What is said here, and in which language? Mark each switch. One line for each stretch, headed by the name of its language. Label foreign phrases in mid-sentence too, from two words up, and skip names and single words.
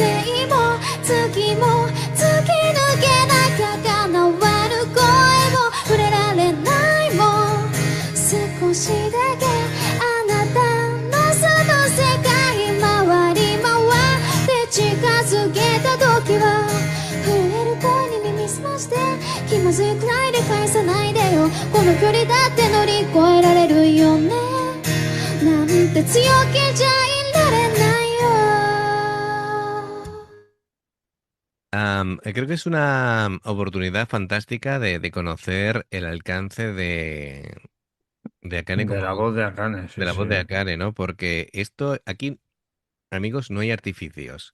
Japanese: も月も突き抜けなきゃ叶わぬ声も触れられないもん少しだけあなたのその世界回り回って近づけた時は触れる声に耳すまして気まずいくらいで返さないでよこの距離だって乗り越えられるよねなんて強気じゃいられないよ
Spanish: Creo que es una oportunidad fantástica de conocer el alcance de Akane De como la voz de Akane, de sí, la sí. voz de Akane, ¿no? Porque esto aquí, amigos, no hay artificios.